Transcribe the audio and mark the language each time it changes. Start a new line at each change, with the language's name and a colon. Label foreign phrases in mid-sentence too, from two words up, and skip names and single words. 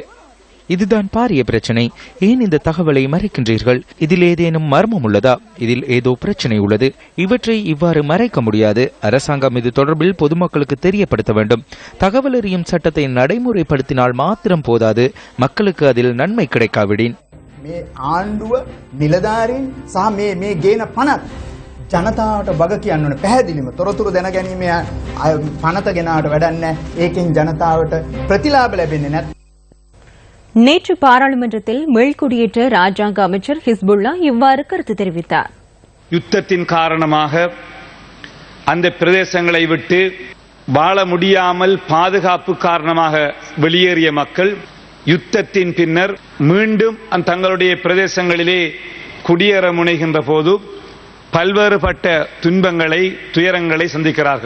Tamil: இதுதான் பாரிய பிரச்சனை. ஏன் இந்த தகவலை மறைக்கின்றீர்கள்? இதில் ஏதேனும் மர்மம் உள்ளதா? இதில் ஏதோ பிரச்சனை உள்ளது. இவற்றை இவ்வாறு மறைக்க முடியாது. அரசாங்கம் இது தொடர்பில் பொதுமக்களுக்கு தெரியப்படுத்த வேண்டும். தகவல் அறியும் சட்டத்தை நடைமுறைப்படுத்தினால் மாத்திரம் போதாது, மக்களுக்கு அதில் நன்மை கிடைக்காவிடின்
Sinhala: ජනතාවට වග කියන්න ඕනේ පැහැදිලිම තොරතුරු දැන ගැනීම පනත ගෙනාට වැඩක් නැහැ. ඒකෙන් ජනතාවට ප්‍රතිලාභ ලැබෙන්නේ නැත්.
Tamil: நேற்று பாராளுமன்றத்தில் மீள்குடியேற்ற ராஜாங்க அமைச்சர் ஹிஸ்புல்லா இவ்வாறு கருத்து தெரிவித்தார். யுத்தத்தின் காரணமாக அந்த பிரதேசங்களை விட்டு வாழ முடியாமல் பாதுகாப்பு காரணமாக வெளியேறிய மக்கள் யுத்தத்தின் பின்னர் மீண்டும் தங்களுடைய பிரதேசங்களிலே குடியேற முனைகின்ற போது பல்வேறுபட்ட துன்பங்களை துயரங்களை சந்திக்கிறார்கள்.